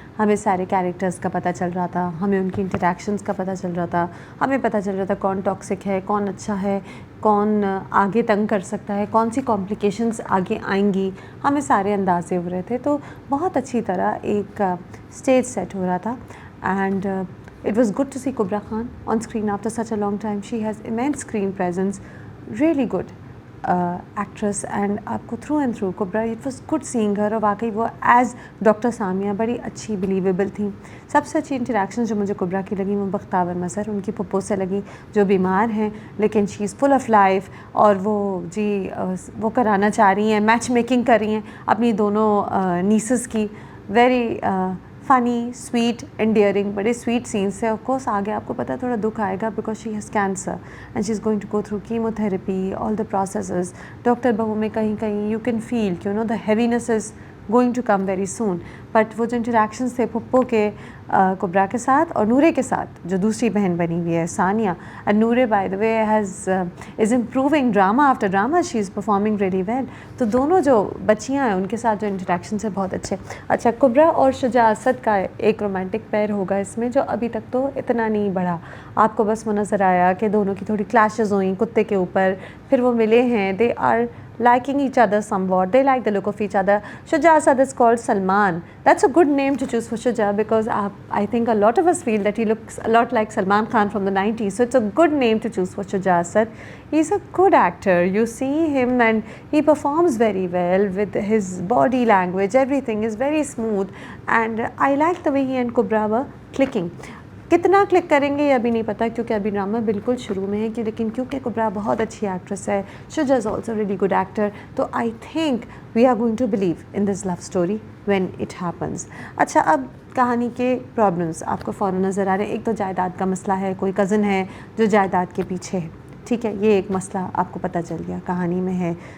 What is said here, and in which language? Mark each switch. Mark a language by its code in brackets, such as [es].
[hi] हमें सारे कैरेक्टर्स का पता चल रहा था, हमें उनकी इंटरेक्शंस का पता चल रहा था, हमें पता चल रहा था कौन टॉक्सिक है, कौन अच्छा है, कौन आगे तंग कर सकता है, कौन सी कॉम्प्लिकेशंस आगे आएंगी, हमें सारे अंदाजे हो रहे थे। तो बहुत अच्छी तरह एक स्टेज सेट हो रहा था। [en] And it was good to see Kubra Khan on screen after such a long time. She has immense screen presence, really good actress, and आपको through and through Kubra, it was good seeing her। [hi] और वाकई वो as doctor Samia बड़ी अच्छी believable थी। सबसे अच्छी interaction जो मुझे कुब्रा की लगी वो बख्तावर मज़हर उनकी पप्पो से लगी, जो बीमार हैं लेकिन [en] she is full of life, [hi] और वो जी वो कराना चाह रही हैं, मैच मेकिंग कर रही हैं अपनी दोनों नीसेस की। [en] very funny, sweet, endearing, [hi] बड़े स्वीट सीन्स से। [en] of course [hi] आगे आपको पता है थोड़ा दुख आएगा [en] Because she has cancer and she is going to go through chemotherapy, all the processes. [hi] Doctor बहू में कहीं कहीं [en] You can feel कि you know the heaviness is going to come very soon. [hi] But वो जो इंटरेक्शंस थे पप्पो के कुब्रा के साथ और नूरे के साथ, जो दूसरी बहन बनी हुई है Sania, [en] And Noore by the way is improving drama after drama, she is performing very well. [hi] तो दोनों जो बच्चियाँ हैं उनके साथ जो इंटरेक्शन है बहुत अच्छे। अच्छा, कुब्रा और शुजा असद का एक रोमांटिक पेयर होगा इसमें, जो अभी तक तो इतना नहीं बढ़ा। आपको बस वो नज़र आया कि दोनों की थोड़ी क्लैशेस हुई कुत्ते के ऊपर, फिर वो मिले हैं, [en] they are liking each other [hi] somewhat, they like the look of each other. [en] Shuja Asad is called Salman. That's a good name to choose for Shuja because I think a lot of us feel that he looks a lot like Salman Khan from the 90s, so it's a good name to choose for Shuja Asad. He's a good actor, you see him and he performs very well with his body language, everything is very smooth, and I like the way he and Kubra were clicking. [hi] कितना click करेंगे ये अभी नहीं पता क्योंकि अभी drama बिल्कुल शुरू में है कि, लेकिन क्योंकि कुब्रा बहुत अच्छी एक्ट्रेस है, [en] Shuja is also really good actor, [hi] तो [en] I think we are going to believe in this love story when it happens. [hi] अच्छा, अब कहानी के प्रॉब्लम्स आपको फ़ौरन नज़र आ रहे हैं। एक तो जायदाद का मसला है, कोई कज़न है जो जायदाद के पीछे है, ठीक है, ये एक मसला आपको पता चल गया कहानी में है।